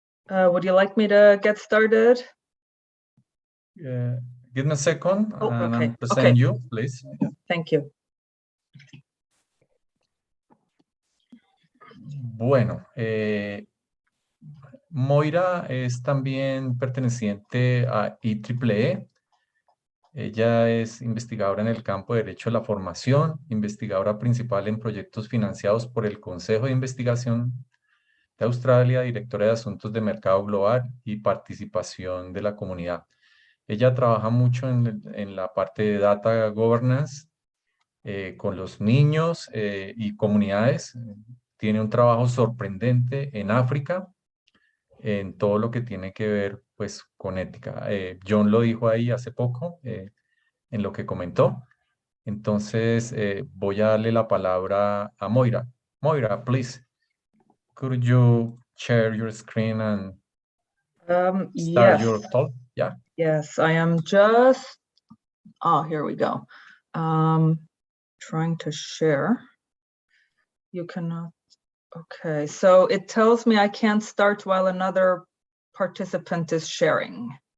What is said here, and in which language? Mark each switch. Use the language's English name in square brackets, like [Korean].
[English] Would you like me to get started? Give me a second, and okay. I'm presenting you, please. Thank you. [Spanish] Bueno, Moira es también perteneciente a IEEE. Ella es investigadora en el campo de Derecho a la Formación, investigadora principal en proyectos financiados por el Consejo de Investigación de Australia, directora de Asuntos de Mercado Global y Participación de la Comunidad. Ella trabaja mucho en la parte de Data Governance con los niños y comunidades. Tiene un trabajo sorprendente en África, en todo lo que tiene que ver pues, con ética. John lo dijo ahí hace poco, en lo que comentó. Entonces, voy a darle la palabra a Moira. [English] Moira, please, could you share your screen and start Yes, your talk? Yeah. yes, I am just, oh, here we go. Trying to share. You cannot, okay, so it tells me I can't start while another participant is sharing.